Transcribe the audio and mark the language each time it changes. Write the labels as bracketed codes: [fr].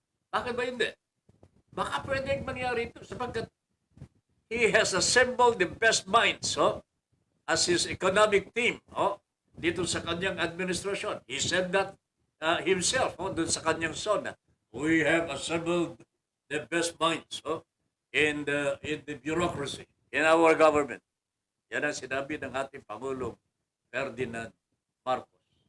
[tl] Bakit ba hindi? Baka pwedeng mangyari ito sapagkat [en] he has assembled the best minds as his economic team [tl] dito sa kanyang administrasyon. [en] He said that himself [tl] dun sa kanyang zona. [en] We have assembled the best minds in the bureaucracy, in our government. [tl] Yan ang sinabi ng ating Pangulong Ferdinand Marcos.